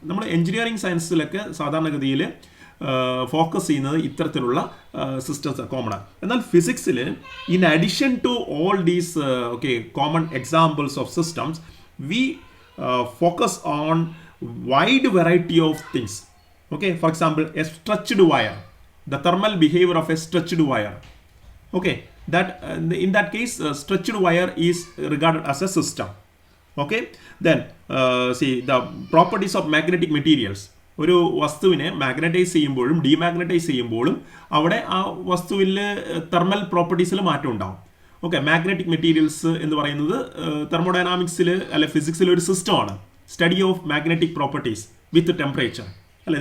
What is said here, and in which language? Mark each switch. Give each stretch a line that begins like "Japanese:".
Malayalam: നമ്മൾ എഞ്ചിനീയറിംഗ് സയൻസിലൊക്കെ സാധാരണഗതിയിൽ ഫോക്കസ് ചെയ്യുന്നത് ഇത്തരത്തിലുള്ള സിസ്റ്റംസ് കോമൺ ആണ്. എന്നാൽ
English: ഫിസിക്സിൽ in addition to all these common examples of systems we focus on wide variety of things. Okay, for example, a stretched wire, the thermal behavior of a stretched wire. Okay, that in that case, stretched wire is regarded as a system. Okay, then see the properties of magnetic materials.
Malayalam: ഒരു വസ്തുവിനെ magnetize ചെയ്യുമ്പോഴും demagnetise ചെയ്യുമ്പോഴും അവിടെ ആ വസ്തുവിൽ thermal പ്രോപ്പർട്ടീസിൽ മാറ്റം ഉണ്ടാവും. Okay, magnetic materials എന്ന് പറയുന്നത് തെർമോഡൈനാമിക്സിൽ അല്ലെ ഫിസിക്സിൽ ഒരു സിസ്റ്റമാണ്.
English: study of magnetic properties with temperature
Malayalam: അല്ലെ.